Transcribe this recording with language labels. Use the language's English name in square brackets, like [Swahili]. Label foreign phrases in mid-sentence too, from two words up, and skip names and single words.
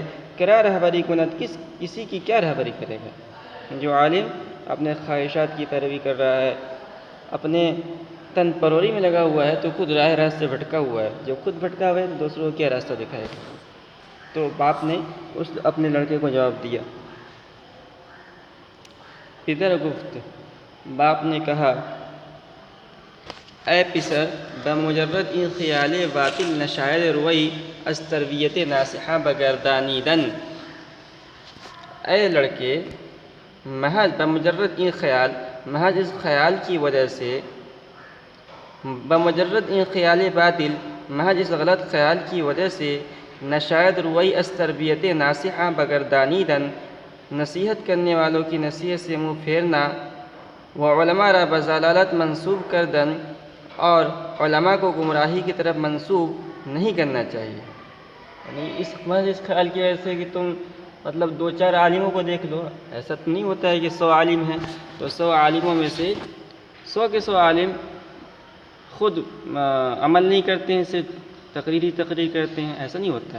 [Persian] کرا رہبری کند، [Urdu] کسی کی کیا رہبری کرے گا؟ جو عالم اپنے خواہشات کی پیروی کر رہا ہے، اپنے تن پروری میں لگا ہوا ہے، تو خود راست سے بھٹکا ہوا ہے۔ جب خود بھٹکا ہوا ہے تو دوسروں کو کیا راستہ دکھائے گا؟ تو باپ نے اپنے لڑکے کو جواب دیا۔ [Persian] پدر گفت، [Urdu] باپ نے کہا، [Persian] اے پسر، بمجرد این خیال باطل نشاید روئی از تربیت ناصحہ بگردانیدن۔ [Urdu] اے لڑکے، محض [Persian] بمجرد این خیال، [Urdu] محض اس خیال کی وجہ سے، [Persian] بمجرد این خیال باطل، [Urdu] محض اس غلط خیال کی وجہ سے، [Persian] نشاید روئی از تربیت ناصحہ بگردانیدن، [Urdu] نصیحت کرنے والوں کی نصیحت سے منہ پھیرنا، [Persian] و علماء را بضلالت منسوب کردن، [Urdu] اور علماء کو گمراہی کی طرف منسوب نہیں کرنا چاہیے۔ یعنی اس خیال کی وجہ سے کہ تم مطلب 2-4 عالموں کو دیکھ لو، ایسا تو نہیں ہوتا ہے کہ 100 عالم ہیں تو 100 عالموں میں سے 100 کے 100 عالم خود عمل نہیں کرتے ہیں، صرف تقریر کرتے ہیں، ایسا نہیں ہوتا ہے۔